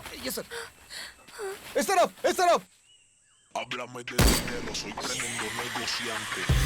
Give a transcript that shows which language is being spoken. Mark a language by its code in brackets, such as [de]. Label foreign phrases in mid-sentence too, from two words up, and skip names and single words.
[en] Yes sir. [hi] इस तरफ, इस तरफ। [es] Háblame de dinero, soy tremendo negociante.